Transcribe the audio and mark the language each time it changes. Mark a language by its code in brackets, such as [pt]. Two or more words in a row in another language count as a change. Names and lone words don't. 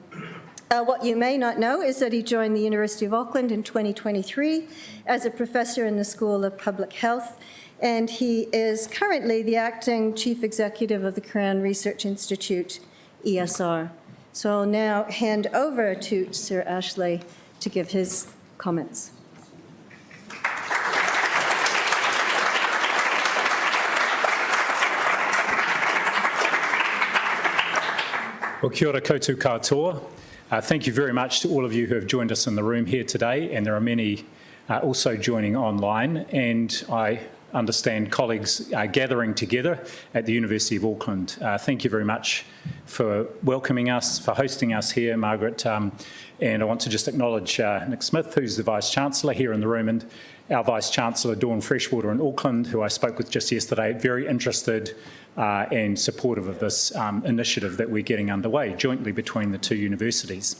[en] What you may not know is that he joined the University of Auckland in 2023 as a professor in the School of Public Health, and he is currently the acting Chief Executive of the Crown Research Institute, ESR. So I'll now hand over to Sir Ashley to give his comments. Well, [mi] kia ora koutou katoa. [en] Thank you very much to all of you who have joined us in the room here today, and there are many also joining online, and I understand colleagues are gathering together at the University of Auckland. Thank you very much for welcoming us, for hosting us here, Margaret, and I want to just acknowledge Nick Smith, who's the Vice-Chancellor here in the room, and our Vice-Chancellor, Dawn Freshwater in Auckland, who I spoke with just yesterday, very interested and supportive of this initiative that we're getting underway jointly between the two universities.